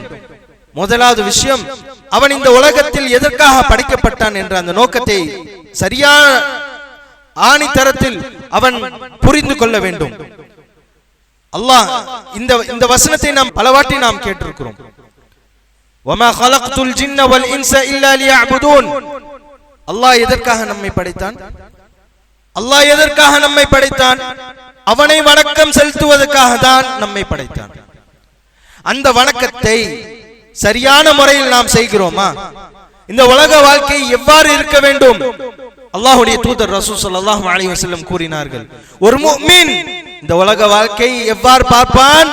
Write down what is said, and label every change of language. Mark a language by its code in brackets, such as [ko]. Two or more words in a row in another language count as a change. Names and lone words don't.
[ta] முதலாவது விஷயம், அவன் இந்த உலகத்தில் எதற்காக படைக்கப்பட்டான் என்ற அந்த நோக்கத்தை சரியான ஆணித்தரத்தில் அவன் புரிந்து கொள்ள வேண்டும். அல்லாஹ் இந்த வசனத்தை நாம் பலவாட்டி நாம் கேட்டிருக்கிறோம். [ar] وما خلقت الجن والإنس إلا ليعبدون. [ta] அல்லாஹ் எதற்காக நம்மை படைத்தான்? அல்லாஹ் எதற்காக நம்மை படைத்தான்? அவனை வணக்கம் செலுத்துவதற்காக தான் நம்மை படைத்தான். அந்த வணக்கத்தை சரியான முறையில் நாம் செய்கிறோமா? இந்த உலக வாழ்க்கை எவ்வாறு இருக்க வேண்டும்? அல்லாஹ்வுடைய தூதர் ரசூல் [ar] صلى الله عليه وسلم [ta] கூறினார்கள், ஒரு முஃமின் இந்த உலக வாழ்க்கையை எவ்வாறு பார்ப்பான்?